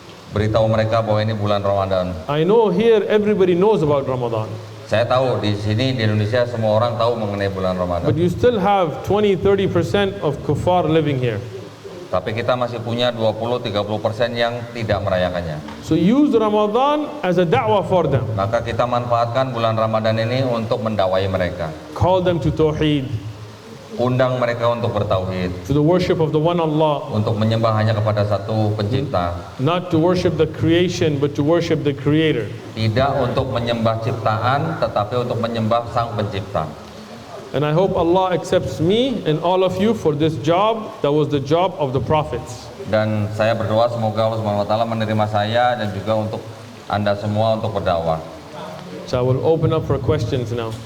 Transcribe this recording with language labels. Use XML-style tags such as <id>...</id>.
<id>beritahu mereka bahwa ini bulan Ramadan.</id> <en>I know here everybody knows about Ramadan,</en> <id>Saya tahu di sini di Indonesia semua orang tahu mengenai bulan Ramadan.</id> <en>but you still have 20-30% of kuffar living here.</en> <id>Tapi kita masih punya 20-30% yang tidak merayakannya.</id> <en>So use Ramadan as a da'wah for them.</en> <id>Maka kita manfaatkan bulan Ramadan ini untuk mendakwai mereka.</id> <en>Call them to tawheed,</en> <id>Undang mereka untuk bertauhid,</id> <en>to the worship of the one Allah,</en> <id>untuk menyembah hanya kepada satu pencipta.</id> <en>not to worship the creation, but to worship the Creator.</en> <id>Tidak untuk menyembah ciptaan, tetapi untuk menyembah sang pencipta.</id> <en>And I hope Allah accepts me and all of you for this job that was the job of the prophets.</en> <id>Dan saya berdoa semoga Allah Subhanahu wa taala menerima saya dan juga untuk Anda semua untuk berdakwah.</id> <en>So I will open up for questions now.</en>